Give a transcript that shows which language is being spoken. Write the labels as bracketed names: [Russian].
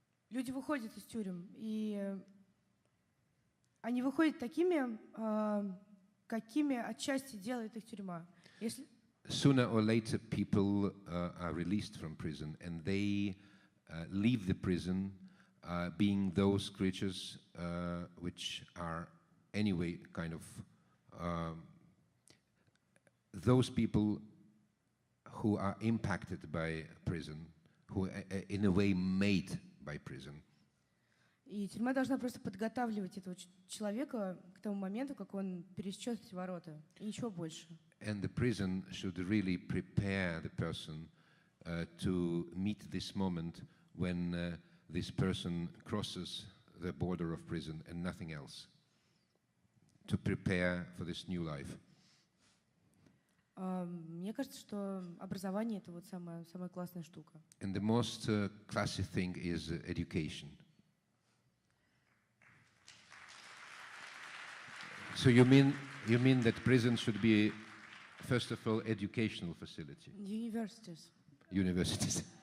[Russian] Люди выходят из тюрем, и они выходят такими, какими отчасти делает их тюрьма. [English] Sooner or later, people are released from prison, and they leave the prison being those creatures which are anyway kind of those people who are impacted by prison, who in a way made by prison. [Russian] И тюрьма должна просто подготавливать этого человека к тому моменту, как он пересечет эти ворота, и ничего больше. [English] And the prison should really prepare the person to meet this moment when this person crosses the border of prison and nothing else. To prepare for this new life. [Russian] Мне кажется, что образование — это вот самая классная штука. [English] And the most classic thing is education. So you mean that prison should be, first of all, educational facility? Universities. Universities.